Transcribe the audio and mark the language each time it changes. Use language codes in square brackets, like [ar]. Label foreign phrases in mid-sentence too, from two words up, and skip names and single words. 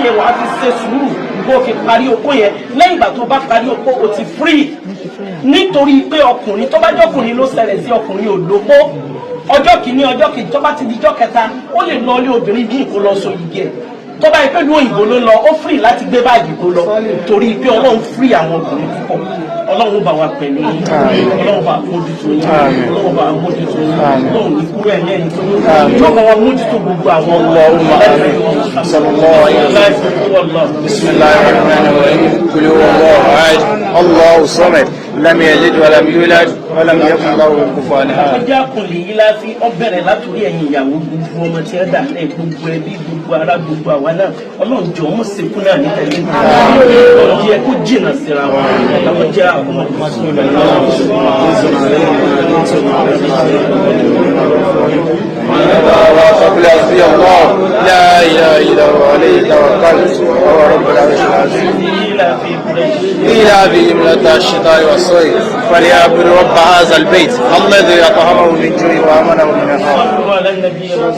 [yo] yẹn wàá fi ṣe sùúrù kó fi parí okó yẹn lẹ́yìn ìgbà tó bá parí okó o ti free nítorí pé ọkùnrin tó bá jẹ́ ọkùnrin ló ṣẹlẹ̀ sí ọkùnrin òlópó ọjọ́ kìíní ọjọ́ kejì tó bá ti di ọjọ́ kẹta ó lè lọ ilé obìnrin bí kó lọ so igi ẹ̀ tó bá yẹ pé ní òyìnbó ló lọ ó free láti gbé báàgì kó lọ torí pé ọlọ́run free àwọn ọkùnrin púpọ̀ ọlọ́run bá wa pẹ̀lú yín ọlọ́run bá mójútó yín ọlọ́run bá mójútó yín ọlọ́run ní kúrò ẹ̀ lẹ́yìn tó yín yóò bá wa mójútó gbogbo àwọn [ar] الله الصمد لم يلد ولم يولد ولم يكن له كفوا أحد. [yo] ọjà kùnlé yìí la fi ọbẹ̀rẹ̀ látòrí ẹ̀yìn ìyàwó gbogbo ọmọ tí ẹ dà lẹ́ gbogbo ẹbí gbogbo ará gbogbo àwa náà ọlọ́run jọ ọmọ sẹ́kù náà ní tẹ̀lé ọlọ́run jẹ́ kó jìnnà síra wọn ọlọ́run jẹ́ àkọ́mọ́ [ar] وقل حسبي الله لا اله الا هو عليه توكلت وهو رب العرش العظيم إلى بهم الشتاء والصيف فليعبدوا رب هذا البيت الذي يطعمه من جوع وامنه من خوف.